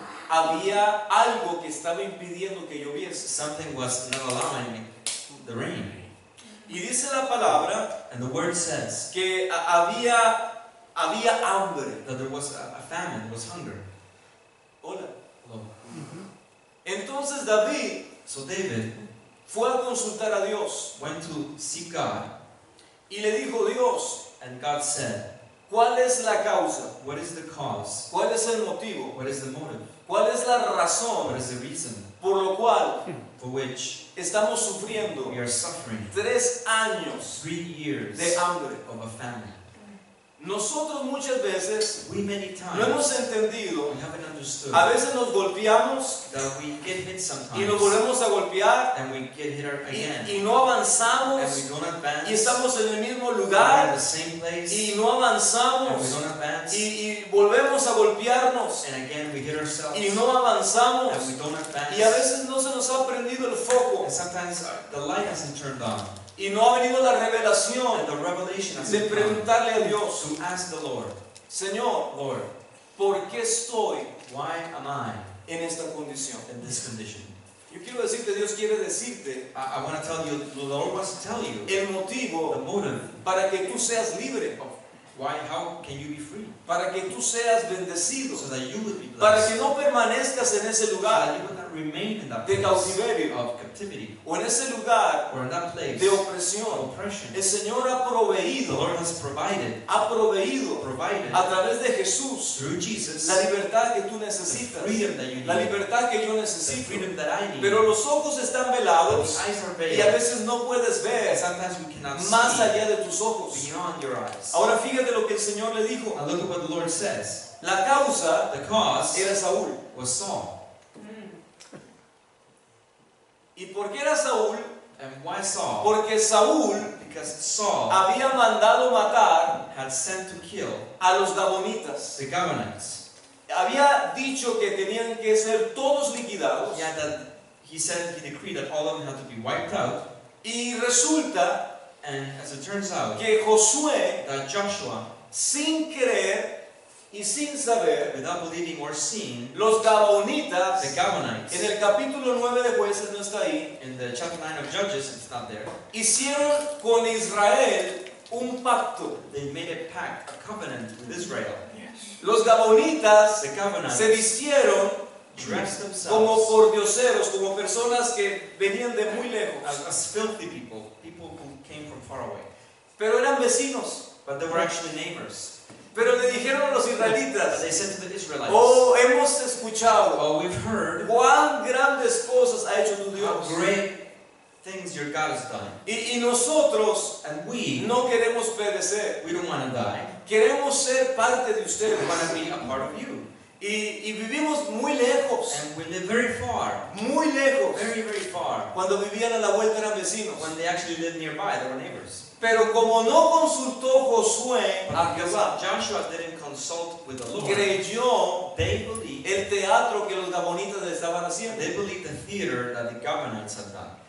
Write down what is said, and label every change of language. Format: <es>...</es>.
<es>había algo que estaba impidiendo que lloviese.</es> <en>something was not allowing the rain.</en> <es>Y dice la palabra</es> <en>And the word says</en> <es>que había hambre.</es> <en>that there was a famine, there was hunger.</en> <es>Hola.</es> <en>Hello.</en> <es>Entonces David</es> <en>So David</en> <es>fue a consultar a Dios</es> <en>went to seek God,</en> <es>y le dijo, Dios,</es> <en>and God said,</en> <es>¿cuál es la causa?</es> <en>what is the cause?</en> <es>¿Cuál es el motivo?</es> <en>What is the motive?</en> <es>¿Cuál es la</es> <en>What</en> <es>razón</es> <en>is the reason</en> <es>por lo cual</es> <en>for which</en> <es>estamos sufriendo</es> <en>we are suffering</en> <es>3 años</es> <en>3 years</en> <es>de hambre?</es> <en>of a famine?</en> <es>Nosotros muchas veces</es> <en>We many</en> <es>no</es> <en>times</en> <es>hemos entendido,</es> <en>we haven't understood</en> <es>a veces nos golpeamos</es> <en>that we get hit</en> <es>y nos</es> <en>sometimes</en> <es>volvemos a golpear</es> <en>and we get hit again</en> <es>y no</es> <en>and</en> <es>avanzamos</es> <en>we don't advance.</en> <es>y estamos en el mismo</es> <en>We're in</en> <es>lugar</es> <en>the same place</en> <es>y no</es> <en>and we</en> <es>avanzamos</es> <en>don't advance,</en> <es>y volvemos a golpearnos</es> <en>and again we hit ourselves</en> <es>y no avanzamos</es> <en>and we don't advance,</en> <es>y a veces no se nos ha prendido el foco</es> <en>and sometimes the light hasn't turned on</en> <es>y no ha venido la</es> <en>and</en> <es>revelación</es> <en>the revelation</en> <es>de</es> <en>hasn't come</en> <es>preguntarle a Dios,</es> <en>to ask the Lord,</en> <es>Señor,</es> <en>Lord,</en> <es>¿por qué estoy</es> <en>why am I</en> <es>en esta condición?</es> <en>in this condition?</en> <es>Yo quiero decirte, Dios quiere decirte</es> <en>I want to tell you, the Lord wants to tell you</en> <es>el</es> <en>the</en> <es>motivo</es> <en>motive</en> <es>para que tú seas libre,</es> <en>of why, how can you be free,</en> <es>para que tú seas bendecido,</es> <en>so that you would be</en> <es>para</es> <en>blessed,</en> <es>que no permanezcas en ese</es> <en>so</en> <es>lugar</es> <en>that you would not remain in that</en> <es>de</es> <en>place</en> <es>cautiverio</es> <en>of captivity</en> <es>o en ese lugar</es> <en>or in that place</en> <es>de</es> <en>of</en> <es>opresión.</es> <en>oppression.</en> <es>El Señor ha</es> <en>The</en> <es>proveído</es> <en>Lord has provided</en> <es>a través de Jesús</es> <en>through Jesus</en> <es>la libertad que tú</es> <en>the</en> <es>necesitas,</es> <en>freedom that you</en> <es>la</es> <en>need,</en> <es>libertad que yo</es> <en>the</en> <es>necesito.</es> <en>freedom that I need.</en> <es>Pero los ojos están</es> <en>But</en> <es>velados</es> <en>the eyes are</en> <es>y a</es> <en>veiled,</en> <es>veces no puedes ver</es> <en>sometimes we cannot</en> <es>más</es> <en>see</en> <es>allá de tus ojos.</es> <en>beyond your eyes.</en> <es>Ahora fíjate lo que el Señor le dijo.</es> <en>Now look at what the Lord says.</en> <es>La causa</es> <en>The cause</en> <es>era Saúl.</es> <en>was Saul.</en> <es>¿Y por qué era Saúl?</es> <en>And why Saul?</en> <es>Porque Saúl</es> <en>Because Saul</en> <es>había mandado matar</es> <en>had sent to kill</en> <es>a los Gabonitas.</es> <en>the Gibeonites.</en> <es>Había dicho que tenían que ser todos liquidados.</es> <en>Yeah, that he decreed that all of them had to be wiped out.</en> <es>Y resulta</es> <en>And as it turns out,</en> <es>que Josué,</es> <en>that Joshua,</en> <es>sin creer y sin saber,</es> <en>without believing or seeing,</en> <es>los Gabonitas,</es> <en>the Gibeonites,</en> <es>en el capítulo 9 de Jueces, no está ahí,</es> <en>in the chapter 9 of Judges, it's not there,</en> <es>hicieron con Israel un pacto.</es> <en>they made a pact, a covenant with Israel.</en> <es>Los Gabonitas</es> <en>The</en> <es>se</es> <en>Gibeonites</en> <es>vistieron</es> <en>dressed</en> <es>como</es> <en>themselves</en> <es>pordioseros, como personas que venían de muy lejos,</es> <en>as filthy people, people who came from far away.</en> <es>pero eran vecinos.</es> <en>But they were actually neighbors.</en> <es>Pero le dijeron a los</es> <en>But</en> <es>israelitas,</es> <en>they said to the Israelites,</en> <es>oh, hemos escuchado</es> <en>oh, we've heard</en> <es>cuán grandes cosas ha hecho tu</es> <en>how</en> <es>Dios.</es> <en>great things your God has done.</en> <es>Y nosotros</es> <en>And we</en> <es>no queremos perecer.</es> <en>don't want to die.</en> <es>Queremos ser parte de</es> <en>We</en> <es>ustedes.</es> <en>want to be a part of you.</en> <es>Y vivimos muy lejos.</es> <en>And we live very far.</en> <es>Muy lejos.</es> <en>Very, very far.</en> <es>Cuando vivían a la vuelta eran vecinos.</es> <en>When they actually lived nearby, they were neighbors.</en> <es>Pero como no consultó Josué</es> <en>But</en> <es>a</es> <en>because</en> <es>Jehová,</es> <en>Joshua didn't consult with the Lord,</en> <es>creyó</es> <en>they believed</en> <es>el teatro que los gabonitas le estaban haciendo.</es> <en>the theater that the Gibeonites had done.</en>